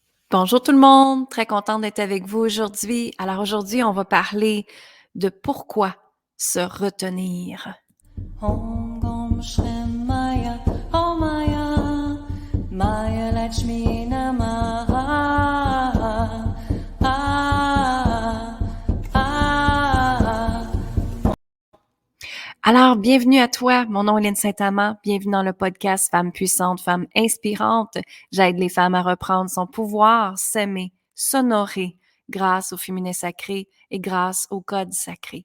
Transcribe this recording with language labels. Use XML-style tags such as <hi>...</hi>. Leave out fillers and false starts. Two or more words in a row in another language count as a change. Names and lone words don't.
<fr>Bonjour tout le monde, très contente d'être avec vous aujourd'hui. Alors aujourd'hui, on va parler de pourquoi se retenir.</fr> <sa>ॐ गोम श्रेम माया ॐ माया माया लक्ष्मी नमः. Ah, ah.</sa> <fr>Alors, bienvenue à toi. Mon nom est Lynne Saint-Amand. Bienvenue dans le podcast Femmes puissantes, Femmes inspirantes. J'aide les femmes à reprendre son pouvoir, s'aimer, s'honorer grâce au féminin sacré et grâce au code sacré.</fr>